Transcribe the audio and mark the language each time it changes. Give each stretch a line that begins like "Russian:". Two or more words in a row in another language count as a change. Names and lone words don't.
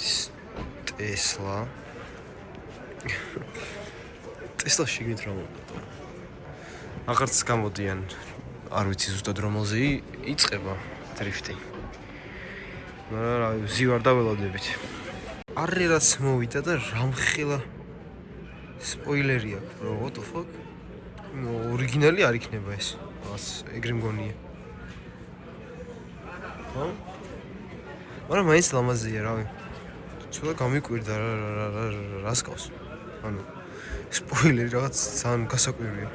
Georgian: Tesla. Tesla შიგნით რა მოხდა? აღარც გამოდიან, არ ვიცი ზუსტად რომელზე იწყება დრიფტი. მაგრამ რა ზივარ და ველოდებით. არე რაც მოვიდა და რამხელა სპოილერი აქვს,
English: bro, what the fuck?
Georgian: ორიგინალი არ იქნება ეს. რაღაც ეგრე მგონია. ხო? მაგრამ მაინც ლამაზია, რავი. ცოტა გამიკვირდა რას გავს. ანუ სპოილერი რაღაც ძალიან გასაკვირია.